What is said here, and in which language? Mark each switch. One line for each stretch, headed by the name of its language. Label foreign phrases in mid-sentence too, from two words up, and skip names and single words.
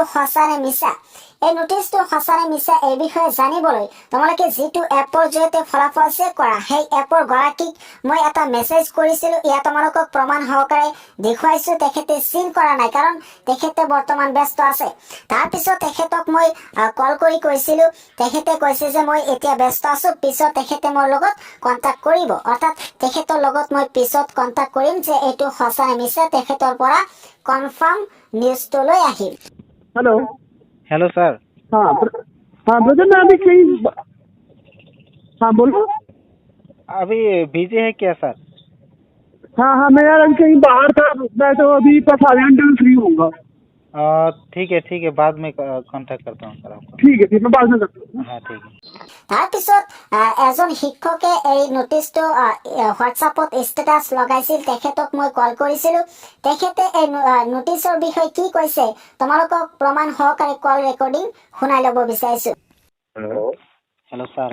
Assamese: সঁচা নে মিছা এই নোটিছটো সঁচা নে মিছা এই বিষয়ে জানিবলৈ তোমালোকে যেটো এপৰ জৰিয়তে ফলাফল চেক কৰা সেই এপৰ গৰাকীক মই এটা মেছেজ কৰিছিলো ইয়া তোমালোকক প্ৰমাণ সহকাৰে দেখুৱাইছো তেখেতে চিন কৰা নাই কাৰণ তেখেতে বৰ্তমান ব্যস্ত আছে তাৰ পিছত তেখেতক মই কল কৰি কৈছিলো তেখেতে কৈছে যে মই এতিয়া ব্যস্ত আছো পিছত তেখেতে মোৰ লগত কন্টাক্ট কৰিব অৰ্থাৎ তেখেতৰ লগত মই পিছত কন্টাক্ট কৰিম যে এইটো সঁচা নে মিছা তেখেতৰ পৰা কনফাৰ্ম নিউজটো লৈ আহিম
English: hello sir.
Hindi: हाँ ब्रदर मैं अभी कहीं हाँ बोलो अभी बिजी है क्या सर? हाँ मैं यार अभी कहीं बाहर था मैं तो अभी 5 घंटे में फ्री होऊंगा ठीक है बाद में कांटेक्ट करता हूँ सर आपको ठीक है मैं बाद में करता हूँ हाँ ठीक है
Assamese: তাৰপিছত এজন শিক্ষকে এই নোটিছটো হোৱাটছআপত ষ্টেটাছ লগাইছিল তেখেতক মই কল কৰিছিলো তেখেতে এই নোটিছৰ বিষয়ে কি কৈছে তোমালোকক প্ৰমাণ সহকাৰে
English: call recording
Assamese: শুনাই ল'ব বিচাৰিছো
English: hello sir.